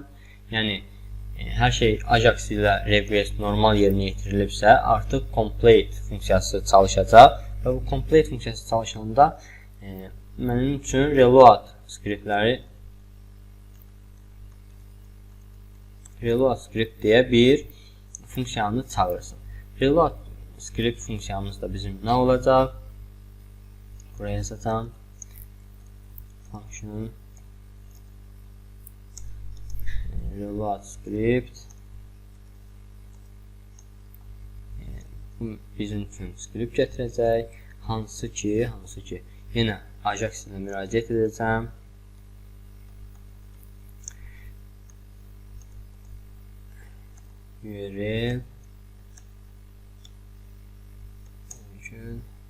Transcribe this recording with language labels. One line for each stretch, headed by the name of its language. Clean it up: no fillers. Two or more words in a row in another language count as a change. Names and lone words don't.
Azerbaijani: Yəni hər şey Ajax ilə request normal yerinə yetirilibsə, artıq complete funksiyası çalışacaq və bu complete funksiyası çalışanda mənim üçün
English: reload script
Azerbaijani: deyə bir funksiyanı çağırsın.
English: Reload script
Azerbaijani: funksiyamız da bizim nə olacaq? buraya yazacağım.
English: Function reload script.
Azerbaijani: Bu bizim üçün script gətirəcək. Hansı ki yenə Ajax ilə müraciət edəcəm. URL mümkün.